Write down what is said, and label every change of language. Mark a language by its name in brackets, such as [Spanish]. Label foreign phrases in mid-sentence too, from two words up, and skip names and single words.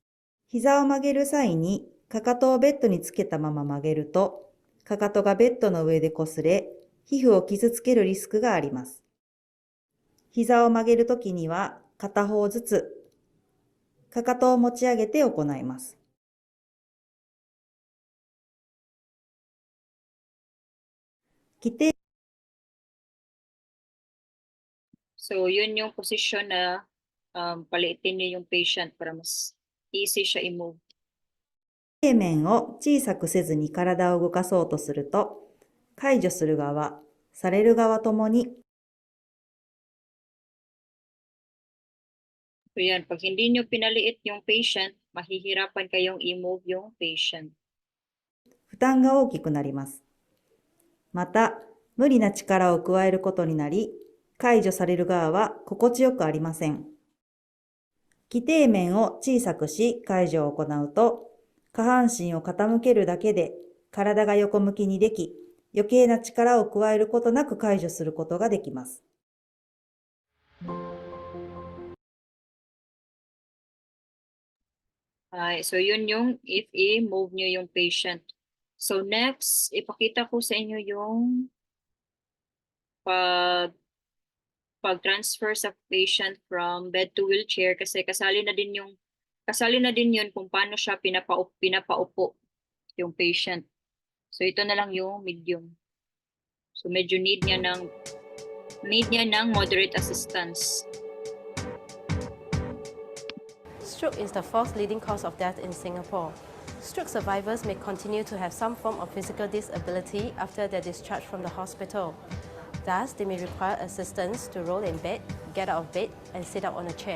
[Japanese] 膝を曲げる際に、かかとをベッドにつけたまま曲げると、かかとがベッドの上で擦れ、皮膚を傷つけるリスクがあります。膝を曲げるときには、片方ずつ、かかとを持ち上げて行います。基底 [Filipino] So, yun yung position na paliitin niyo yung patient para mas easy siya i-move. [Japanese] 底面を小さくせずに体を動かそうとすると、介助する側、される側ともに [Filipino] So, yan. Pag hindi nyo pinaliit yung patient, mahihirapan kayong i-move yung patient. [Japanese] 負担が大きくなります。また、無理な力を加えることになり、介助される側は心地よくありません。基底面を小さくし介助を行うと、下半身を傾けるだけで体が横向きにでき、余計な力を加えることなく介助することができます。 [Filipino] So, yun yung if i-move nyo yung patient. So, next, ipakita ko sa inyo yung pag-transfer sa patient [English] from bed to wheelchair [Filipino] kasi kasali na din yun kung paano siya pinapaupo yung patient. So, ito na lang yung medium. So, medyo need niya ng [English] moderate assistance. Stroke is the fourth leading cause of death in Singapore. Stroke survivors may continue to have some form of physical disability after their discharge from the hospital. Thus, they may require assistance to roll in bed, get out of bed, and sit up on a chair.